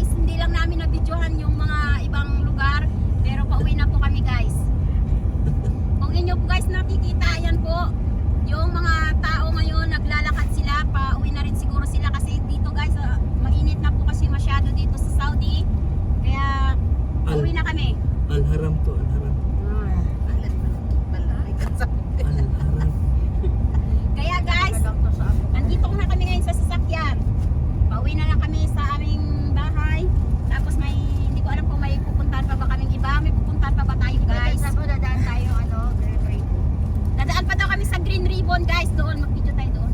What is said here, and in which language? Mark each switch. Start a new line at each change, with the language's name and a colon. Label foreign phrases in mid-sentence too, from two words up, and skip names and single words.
Filipino: Hindi lang namin na-videohan yung mga ibang lugar, pero pauwi na po kami guys. Kung inyo po guys nakikita, ayan po yung mga tao ngayon, naglalakad sila, pauwi na rin siguro sila kasi dito guys, mainit na po kasi masyado dito sa Saudi. Kaya pauwi na kami. Al-Haram to, Al-Haram. Al-Haram. Kaya guys, nandito na kami ngayon sa sasakyan. Pauwi na lang kami sa aming bahay. Tapos may, hindi ko alam kung may pupuntahan pa ba kaming iba. May pupuntahan pa ba tayo guys? Dadaan tayo, Green Ribbon. Dadaan pa daw kami sa Green Ribbon guys. Doon, mag-video tayo doon.